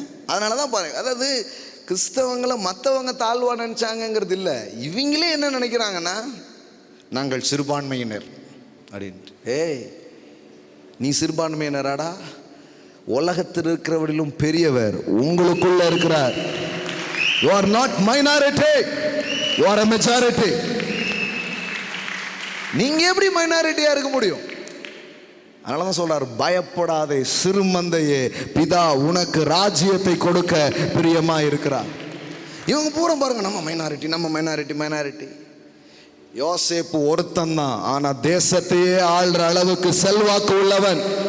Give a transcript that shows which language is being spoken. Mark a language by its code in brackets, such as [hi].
[ta] அதனால தான் பாருங்க, அதாவது கிறிஸ்தவங்களை மற்றவங்க தாழ்வா நினைச்சாங்கிறது இல்லை, இவங்களே என்ன நினைக்கிறாங்கன்னா, நாங்கள் சிறுபான்மையினர் அப்படின்ட்டு. ஏய், நீ சிறுபான்மையினராடா? உலகத்தில் இருக்கிறவரிலும் பெரியவர் உங்களுக்குள்ள இருக்கிறார். [en] You are not minority, you are a majority. [ta] நீங்க எப்படி மைனாரிட்டியா இருக்க முடியும்? அதனால தான் சொல்றார், பயப்படாதே சிறுமந்தையே, பிதா உனக்கு ராஜ்யத்தை கொடுக்க பிரியமா இருக்கிறார். இவங்க பூரா பாருங்க, நம்ம மைனாரிட்டி. யோசேப்பு ஒருத்தன் தான், ஆனா தேசத்தையே ஆள்ற அளவுக்கு செல்வாக்கு உள்ளவன்.